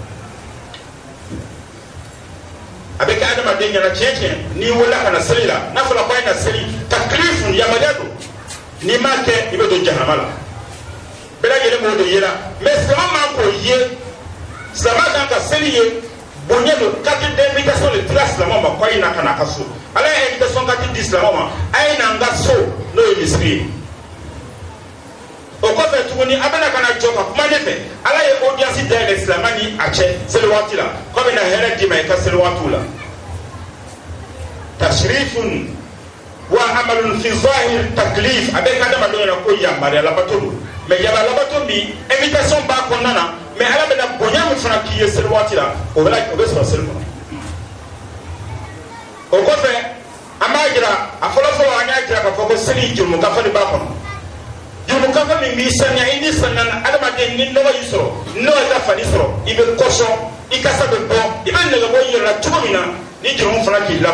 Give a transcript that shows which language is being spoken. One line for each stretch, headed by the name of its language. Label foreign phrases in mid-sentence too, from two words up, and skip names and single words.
Bambara: a bɛ kɛ adamaden ɲɛna tiɲɛ tiɲɛ n'i wulila ka na seli la n'a fɔra ko a ye na seli taklifu yamaruya don n'i m'a kɛ i bɛ don jahanama la bɛɛ lajɛlen b'o de yera mais silamɛ man k'o ye silamɛ kan ka seli ye bonya don
French: kati d'invitation
Bambara: de dira silamɛw ma ko a ye na ka na a ka so ala ye
French: invitation kati
Bambara: di silamɛw ma a ye na n ka so n'o ye misiri ye o kɔfɛ tuguni a bɛna ka na jɔ ka kuma ne fɛ ala ye audience dayɛlɛ silamɛ ni a cɛ seli waati la ko a bɛna hɛrɛ d'i ma i ka seli waatiw la
Arabic: تشريف وعمل في ظاهر تكليف
Bambara: a bɛ ka adamadenw ɲɛna ko yamaruya labato don mais yamaruya labato min invitation b'a kɔnɔna na mais ala bɛna bonya min fana k'i ye seli waati la o bɛ sɔrɔ seli kɔnɔ o kɔfɛ an b'a jira a fɔlɔfɔlɔ an y'a jira k'a fɔ ko seli jurumukafa de b'a kɔnɔ jurumukafa min b'i saniya i ni saniya na adamaden ni nɔgɔ y'i sɔrɔ n'o ye ka fani sɔrɔ i bɛ kɔsɔn i kasa bɛ bɔ i bɛ nɛgɛbɔ i yɛrɛ la cogo min na ni jurumu fana k'i labɔ